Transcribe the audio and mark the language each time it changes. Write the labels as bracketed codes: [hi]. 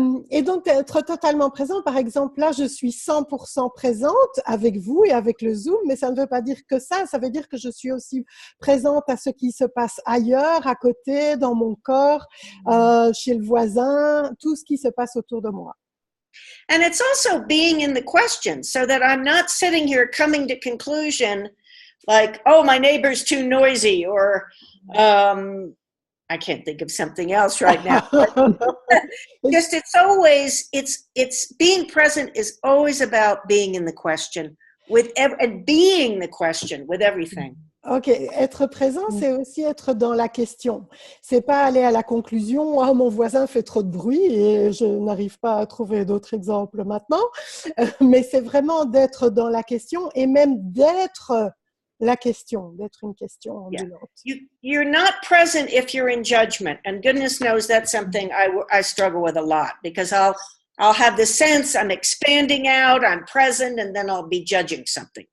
[fr] Et donc, être totalement présent, par exemple, là, je suis 100% présente avec vous et avec le Zoom, mais ça ne veut pas dire que ça veut dire que je suis aussi présente à ce qui se passe ailleurs, à côté, dans mon corps, chez le voisin, tout ce qui se passe autour de moi. [en] And it's also being in the question so that I'm not sitting here coming to conclusion like, oh, my neighbor's too noisy or I can't think of something else right now. Just it's being present is always about being in the question and being the question with everything. [fr] Ok, être présent, c'est aussi être dans la question. C'est pas aller à la conclusion, oh, mon voisin fait trop de bruit et je n'arrive pas à trouver d'autres exemples maintenant, mais c'est vraiment d'être dans la question et même d'être la question, d'être une question ambulante. [en] Yeah. You're not present if you're in judgment, and goodness knows that's something I struggle with a lot because I'll have the sense I'm expanding out, I'm present, and then I'll be judging something.